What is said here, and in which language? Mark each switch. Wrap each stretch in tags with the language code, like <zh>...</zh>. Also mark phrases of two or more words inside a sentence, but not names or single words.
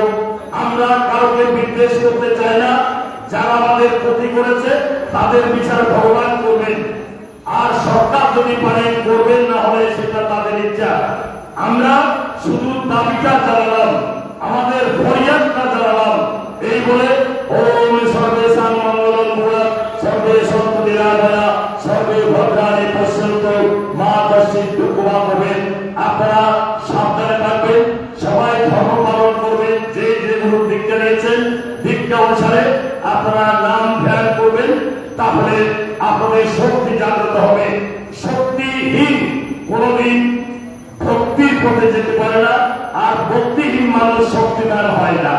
<bn>আমরা কাউকে বিদ্বেষ করতে চাই না, যারা আমাদের ক্ষতি করেছে তাদের বিচার ভগবান করবেন, আর সরকার যদি পারে করবেন, না হলে সেটা তাদের ইচ্ছা। আমরা শুধু দাবিটা জানালাম, আমাদের ফরিয়াদটা জানালাম।</bn> <sa>এই বলে ওম সর্বেশাং মঙ্গলং ভূয়াৎ, সর্বে সন্তু নিরাময়া, সর্বে ভদ্রাণি পশ্যন্তু মা কশ্চিৎ দুঃখমা ভবেৎ।</sa> <bn>আপনারা সাবধানে থাকবেন, সবাই ধর্ম পালন করবেন, যে যে গুরু দীক্ষা নিয়েছেন দীক্ষা অনুসারে আপনারা নাম ধ্যান করবেন, তাহলে আপনাদের শক্তি জাগ্রত হবে। শক্তিহীন কোনদিন ভক্তির পথে যেতে পারে না, আর ভক্তিহীন মানুষ শক্তিমান হয় না।</bn>